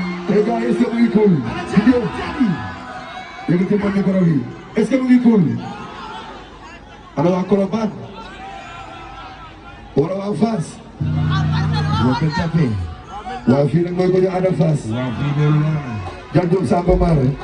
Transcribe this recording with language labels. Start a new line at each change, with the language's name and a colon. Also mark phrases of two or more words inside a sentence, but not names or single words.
French: Eh, gars, est-ce que
Wolof: mu ngi cool? Vidéo. Yëkkati ma micro bi.
French: Est-ce que
Wolof: mu ngi cool? Ana waa Colobane? Wala waa Fass? Waa Gueule Tapée? Waa fii nag mooy ko ñu Ada Fass. Waa fii de lu leer. Jantum Samba Mar.